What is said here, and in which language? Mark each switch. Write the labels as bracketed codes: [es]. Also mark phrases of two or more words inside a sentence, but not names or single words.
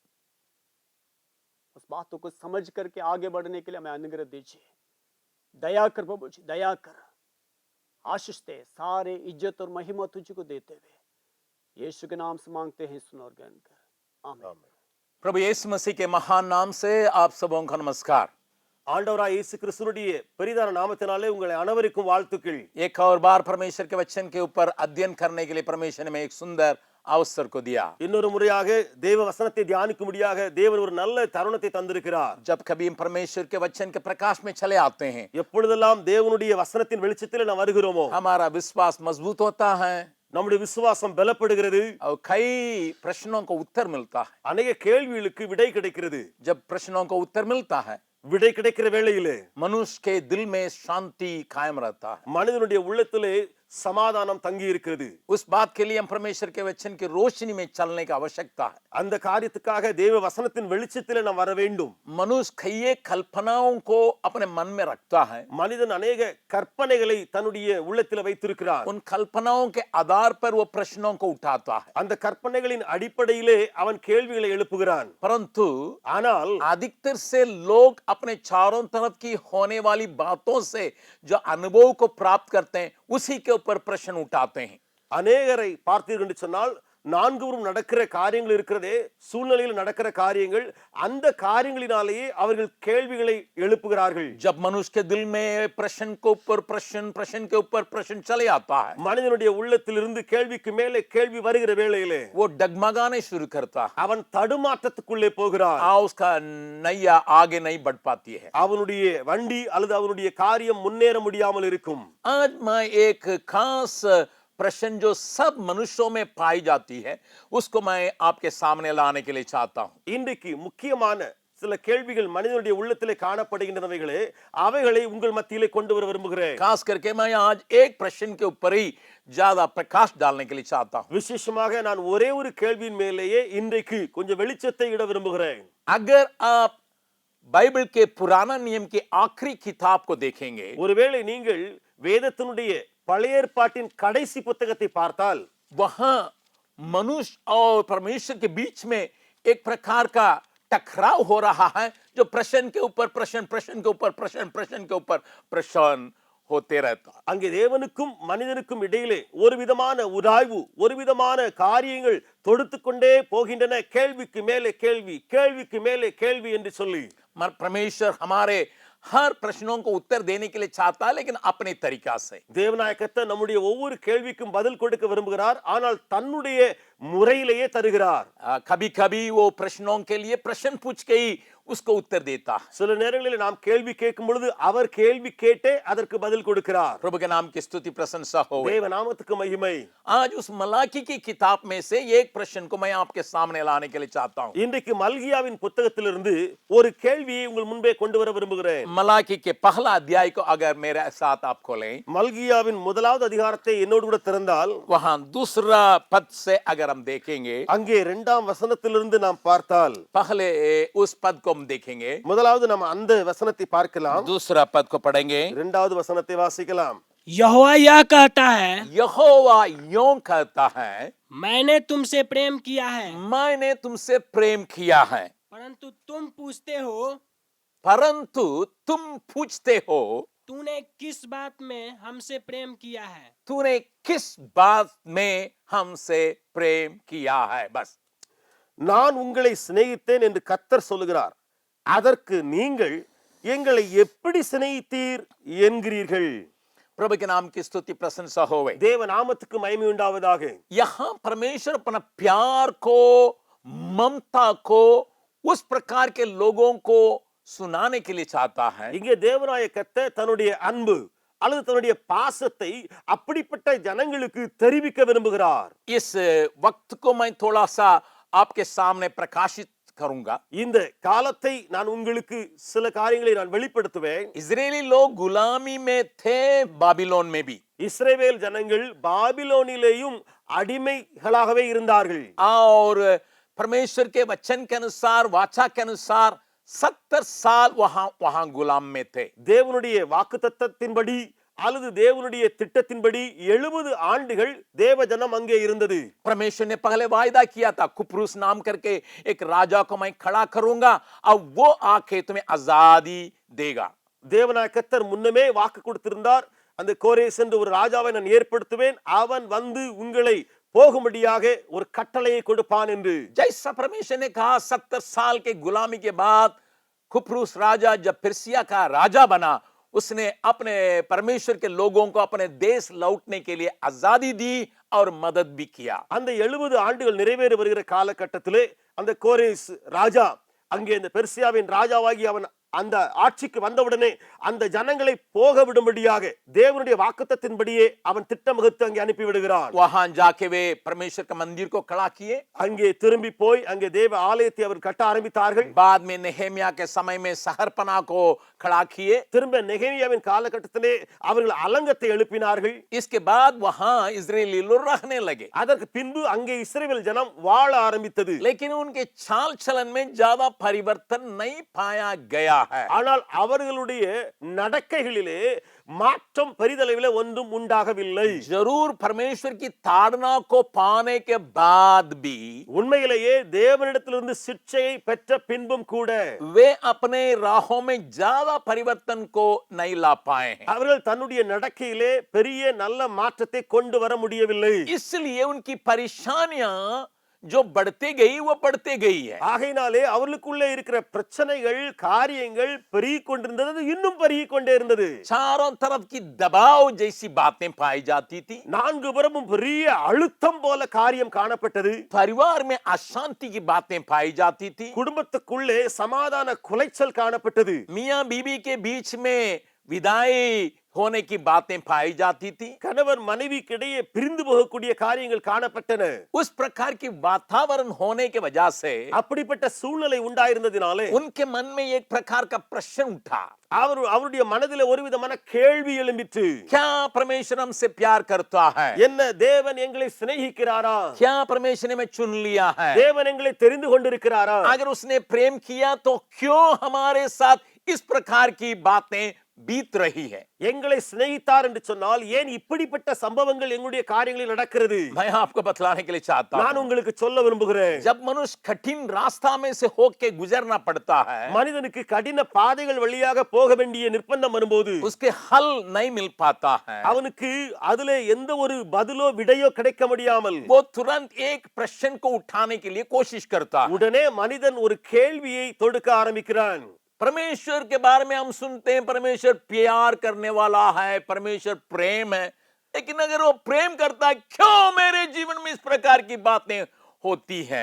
[hi] उस बातों को समझ करके आगे बढ़ने के लिए हमें अनुग्रह दीजिए। दया कर प्रभु जी, दया कर, आशीष दे, सारे इज्जत और महिमा तुझको देते हुए यीशु के नाम से मांगते हैं, सुन और ग्रहण कर, आमीन। प्रभु यीशु मसीह के महान नाम से आप सबों का नमस्कार। [ta] ஆண்டவராய் இயேசு கிறிஸ்துவினுடைய பெரிதான நாமத்தினாலே உங்களை அனைவருக்கும் வாழ்த்துக்கள். [hi] एक और बार परमेश्वर के वचन के ऊपर अध्ययन करने के लिए परमेश्वर ने हमें एक सुंदर अवसर को दिया। [ta] இன்னொரு முறையாக தேவ வசனத்தை தியானிக்கும்படியாக தேவன் ஒரு நல்ல தருணத்தை தந்திருக்கிறார். [hi] जब कभी हम परमेश्वर के वचन के प्रकाश में चले आते हैं, [ta] எப்பொழுதெல்லாம் தேவனுடைய வசனத்தின் வெளிச்சத்தில் நாம் வருகிறோமோ [hi] हमारा विश्वास मजबूत होता है [ta] நம்முடைய விசுவாசம் பலப்படுகிறது. [hi] और कई प्रश्नों को उत्तर मिलता है। [ta] अनेक கேள்விகளுக்கு விடை கிடைக்கிறது. [hi] जब प्रश्नों को उत्तर मिलता है, [ta] விடை கிடைக்கிற வேளையிலே [hi] मनुष्य के दिल में शांति कायम रहता है। [ta] மனிதனுடைய உள்ளத்திலே சமாதானம் தங்கி இருக்கிறது. [hi] उस बात के लिए हम परमेश्वर के वचन की रोशनी में चलने की आवश्यकता है। [ta] அந்த காரியத்துக்காக தேவ வசனத்தின் வெளிச்சத்திலே நாம் வர வேண்டும். [hi] मनुष्य कई कल्पनाओं को अपने मन में रखता है। [ta] மனிதன் अनेक கற்பனைகளை தன்னுடைய உள்ளத்தில் வைத்திருக்கிறார். [hi] उन कल्पनाओं के आधार पर वो प्रश्नों को उठाता है। [ta] அந்த கற்பனைகளின் அடிப்படையிலே அவன் கேள்விகளை எழுப்புகிறான். [hi] परंतु [ta] ஆனால் [hi] अधिकतर से लोग अपने चारों तरफ की होने वाली बातों से जो अनुभव को प्राप्त करते हैं उसी के ऊपर प्रश्न उठाते हैं। [ta] அநேகரை பார்த்தீர்கள் என்று சொன்னால் நான்குவரும் நடக்கிற காரியங்கள் இருக்கிறதே, சூழ்நிலையில் நடக்கிற காரியங்கள், அந்த காரியங்களினாலேயே அவர்கள் கேள்விகளை எழுப்புகிறார்கள். [hi] जब मनुष्य के दिल में प्रश्न के ऊपर प्रश्न, प्रश्न के ऊपर प्रश्न चले आता है, [ta] மனிதனுடைய உள்ளத்திலிருந்து கேள்விக்கு மேலே கேள்வி வருகிற வேளையிலே [hi] वो डगमगाने शुरू करता है। [ta] அவன் தடுமாற்றத்துக்குள்ளே போகிறான். [hi] उसका नैया आगे नहीं बढ़ पाती है। [ta] அவனுடைய வண்டி அல்லது அவனுடைய காரியம் முன்னேற முடியாமல் இருக்கும். [hi] आज मैं एक खास प्रश्न जो सब मनुष्यों में पाई जाती है उसको मैं आपके सामने लाने के लिए चाहता हूं। [ta] இன்றைக்கு முக்கியமான சில கேள்விகள் மனிதனுடைய உள்ளத்திலே காணப்படுகின்றனவைகளே, அவைகளை உங்கள் மத்தியிலே கொண்டு வர விரும்புகிறேன். [hi] खास करके मैं आज एक प्रश्न के ऊपर ही ज्यादा प्रकाश डालने के लिए चाहता हूं। [ta] விசேஷமாக நான் ஒரே ஒரு கேள்வியின் மேலேயே இன்றைக்கு கொஞ்சம் வெளிச்சத்தை இட விரும்புகிறேன். [hi] अगर आप बाइबल के पुराना नियम की आखिरी किताब को देखेंगे, [ta] ஒருவேளை நீங்கள் வேதத்தினுடைய பழைய ஏற்பாட்டின் கடைசி புத்தகத்தை பார்த்தால் [hi] वहां मनुष्य और परमेश्वर के बीच में एक प्रकार का टकराव हो रहा है जो प्रश्न के ऊपर प्रश्न, प्रश्न के ऊपर प्रश्न, प्रश्न के ऊपर प्रश्न होते रहता है। [ta] அங்கே தேவனுக்கும் மனிதனுக்கும் இடையிலே ஒரு விதமான உராய்வு, ஒரு விதமான காரியங்கள் தொடுத்து கொண்டே போகின்றன. கேள்விக்கு மேலே கேள்வி, கேள்விக்கு மேலே கேள்வி என்று சொல்லி [hi] परमेश्वर हमारे हर प्रश्नों को उत्तर देने के लिए चाहता है, लेकिन अपने तरीका से। [ta] தேவனாய கர்த்தர் நம்முடைய ஒவ்வொரு கேள்விக்கும் பதில் கொடுக்க விரும்புகிறார், ஆனால் தன்னுடைய முறையிலேயே தருகிறார். [hi] कभी कभी वो प्रश्नों के लिए प्रश्न पूछ के ही उसको उत्तर देता है। [ta] சில நேரங்களில் நாம் கேள்வி கேட்கும் பொழுது அவர் கேள்வி கேட்டே அதற்கு பதில் கொடுக்கிறார். [hi] प्रभु के नाम की स्तुति प्रशंसा हो। [ta] தேவ நாமத்துக்கு மகிமை. [hi] आज उस मलाकी की किताब में से एक प्रश्न को मैं आपके सामने लाने के लिए चाहता हूँ। [ta] இன்றைக்கு மல்கியாவின் புத்தகத்திலிருந்து ஒரு கேள்வியை உங்கள் முன்பே கொண்டு வர விரும்புகிறேன். [hi] मलाकी के पहला अध्याय को अगर मेरे साथ आप खोलें, [ta] மல்கியாவின் முதலாவது அதிகாரத்தை என்னோடு கூட திறந்தால் [hi] वहां दूसरा पद से अगर हम देखेंगे, [ta] அங்கே 2ஆம் வசனத்திலிருந்து நாம் பார்த்தால், [hi] पहले उस पद को हम देखेंगे, [ta] முதலாவது நம்ம அந்த வசனத்தை பார்க்கலாம், [hi] दूसरा पद को पढ़ेंगे। [ta] 2வது வசனத்தை வாசிக்கலாம். [hi] यहोवा यह कहता है, यहोवा यूं कहता है, मैंने तुमसे प्रेम किया है, मैंने तुमसे प्रेम किया है, परंतु तुम पूछते हो, परंतु तुम पूछते हो, तूने किस बात में हमसे प्रेम किया है। तूने किस बात में हमसे प्रेम किया है। बस [ta] நான் உங்களை சிநேகித்தேன் என்று கர்த்தர் சொல்லுகிறார், அதற்கு நீங்கள் எங்களை எப்படி சிநேகித்தீர் என்கிறீர்கள். [hi] प्रभु के नाम की स्तुति प्रशंसा होवे। [ta] தேவ நாமத்துக்கு மகிமை உண்டாவதாக. [hi] यहाँ परमेश्वर अपना प्यार को, ममता को उस प्रकार के लोगों को सुनाने के लिए चाहता है। [ta] இங்கே தேவனாய கர்த்தர் தன்னுடைய அன்பு அல்லது தன்னுடைய பாசத்தை அப்படிப்பட்ட ஜனங்களுக்கு தெரிவிக்க விரும்புகிறார். [hi] इस वक्त को मैं थोड़ा सा आपके सामने प्रकाशित करूंगा। [ta] இந்த காலத்தை நான் உங்களுக்கு சில காரியங்களை நான் வெளிப்படுத்துவேன். [hi] इजरायली लोग गुलामी में थे, बाबिलोन में भी। [ta] இஸ்ரவேல் ஜனங்கள் பாபிலோனிலேயும் அடிமைகளாகவே இருந்தார்கள். [hi] और परमेश्वर के वचन के अनुसार, वाचा के अनुसार 70 साल वहां गुलाम में थे। [ta] தேவனுடைய வாக்குத்தத்தத்தின்படி அல்லது தேவனுடைய திட்டத்தின்படி 70 ஆண்டுகள் தேவ ஜனம் அங்கே இருந்தது. [hi] परमेश्वर ने पहले वायदा किया था, कुप्रूस नाम करके एक राजा को मैं खड़ा करूंगा और वो आके तुम्हें आजादी देगा। [ta] தேவனாய கர்த்தர் முன்னமே வாக்கு கொடுத்திருந்தார், அந்த கோரேஸ் என்ற ஒரு ராஜாவை நான் ஏற்படுத்துவேன், அவன் வந்து உங்களை போகும்படியாக ஒரு கட்டளையை கொடுப்பான் என்று. [hi] जैसा परमेश्वर ने कहा, 70 साल के गुलामी के बाद कुप्रूस राजा जब पर्सिया का राजा बना, उसने अपने परमेश्वर के लोगों को अपने देश लौटने के लिए आजादी दी और मदद भी किया। [ta] அந்த 70 ஆண்டுகள் நிறைவேறி வருகிற காலகட்டத்திலே அந்த கோரேஸ் ராஜா அங்கே இந்த பெர்சியாவின் ராஜாவாகி அவன் அந்த ஆட்சிக்கு வந்தவுடனே அந்த ஜனங்களை போக விடும்படியாக தேவனுடைய வாக்குத்தத்தின்படியே அவன் திட்டம் வகுத்து அங்கே அனுப்பி விடுகிறான். [hi] वहां जाके वे परमेश्वर के मंदिर को खड़ा किए। [ta] அங்கே திரும்பி போய் அங்கே தேவ ஆலயத்தை அவர் கட்ட ஆரம்பித்தார்கள். [hi] बाद में नेहेमिया के समय में सहरपना को खड़ा किए। [ta] திரும்ப நெகேமியாவின் காலகட்டத்திலே அவர்கள் அலங்கத்தை எழுப்பினார்கள். [hi] इसके बाद वहां इजरायली लोग रहने लगे, [ta] அதற்கு பின்பு அங்கே இஸ்ரவேல் ஜனம் வாழ ஆரம்பித்தது. [hi] लेकिन उनके चाल चलन में ज्यादा परिवर्तन नहीं पाया गया है। [ta] ஆனால் அவர்களுடைய நடக்கைகளிலே மாற்றம் பெரிதளவிலே ஒன்றும் உண்டாகவில்லை. [hi] जरूर परमेश्वर की ताड़ना को पाने के बाद भी [ta] உண்மையிலேயே தேவனிடத்திலிருந்து சிட்சையை பெற்ற பின்பும் கூட [hi] वे अपने राहों में ज्यादा परिवर्तन को नहीं ला पाए हैं। [ta] அவர்கள் தன்னுடைய நடக்கையிலே பெரிய நல்ல மாற்றத்தை கொண்டு வர முடியவில்லை. [hi] इसलिए उनकी परेशानियां जो बढ़ते गई वो बढ़ते गई है। [ta] ஆகையினாலே அவர்களுக்குள்ளே இருக்கிற பிரச்சனைகள், காரியங்கள் பெருகிக் கொண்டிருந்தது, இன்னும் பெருகிக் கொண்டே இருந்தது. [hi] चारों तरफ की दबाव जैसी बातें पाई जाती थी। [ta] நான்கு புறமும் பெரிய அழுத்தம் போல காரியம் காணப்பட்டது. [hi] परिवार में अशांति की बातें पाई जाती थी। [ta] குடும்பத்துக்குள்ளே சமாதான குலைச்சல் காணப்பட்டது. [hi] मियां बीबी के बीच में विदाई होने की बातें पाई जाती थी। [ta] கணவர் மனைவிக்கிடையே பிரிந்து போகக்கூடிய காரியங்கள் காணப்பட்டன. [hi] उस प्रकार की वातावरण होने के वजह से [ta] அப்படிப்பட்ட சூழ்நிலை உண்டாயிருந்ததினாலே [hi] उनके मन में एक प्रकार का प्रश्न उठा, [ta] அவருடைய மனதிலே ஒரு விதமான கேள்வி எழும்பிற்று. [hi] क्या परमेश्वर हमसे प्यार करता है? [ta] என்ன தேவன் எங்களை சிநேகிக்கிறாரா? [hi] क्या परमेश्वर ने हमें चुन लिया है? [ta] தேவன் எங்களை தெரிந்து கொண்டிருக்கிறாரா? [hi] अगर उसने प्रेम किया तो क्यों हमारे साथ इस प्रकार की बातें बीत रही है। [ta] எங்களை சிநேகித்தார் என்று சொன்னால் ஏன் இப்படிப்பட்ட சம்பவங்கள் எங்களுடைய காரியங்களில் நடக்கிறது? [hi] मैं आपको बतलाने के लिए चाहता [ta] நான் [hi] हूं, [ta] உங்களுக்கு சொல்ல விரும்புகிறேன். [hi] जब मनुष्य कठिन रास्ता में से होके गुजरना पड़ता है, [ta] மனிதனுக்கு கடின பாதைகள் வழியாக போக வேண்டிய நிர்பந்தம் வரும்போது [hi] उसके हल नहीं मिल पाता है, [ta] அவனுக்கு அதுல எந்த ஒரு பதிலோ விடையோ கிடைக்க முடியாமல் [hi] वो तुरंत एक प्रश्न को उठाने के लिए कोशिश करता है। [ta] உடனே மனிதன் ஒரு கேள்வியை தொடுக்க ஆரம்பிக்கிறான். [hi] परमेश्वर के बारे में हम सुनते हैं, परमेश्वर प्यार करने वाला है, परमेश्वर प्रेम है, लेकिन अगर वो प्रेम करता है, क्यों मेरे जीवन में इस प्रकार की बातें होती हैं?